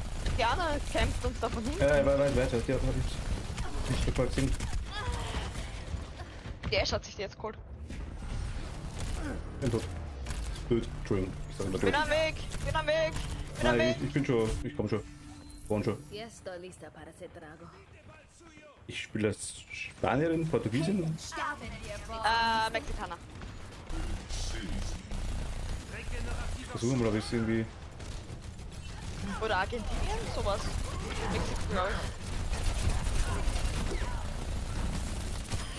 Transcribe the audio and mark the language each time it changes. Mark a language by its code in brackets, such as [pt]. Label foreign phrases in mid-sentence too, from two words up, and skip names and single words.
[de] Die Anna kämpft uns da von hinten. Weiter. Die hat nicht gefolgt sind. Die Ash hat sich die jetzt geholt. Bin tot. Blöd. Entschuldigung. Ich sag immer Bin tot. am Weg! Bin am Weg! Bin am Nein, Weg! ich bin schon. Ich komm schon. Vorhin schon. [es] Ya estoy lista para ese trago. [de] Ich spiele als Spanierin, Portugiesin. Mexikaner. Versuchen wir mal, ob ich es irgendwie. Oder Argentinien? Sowas. Mexiko, glaube ich.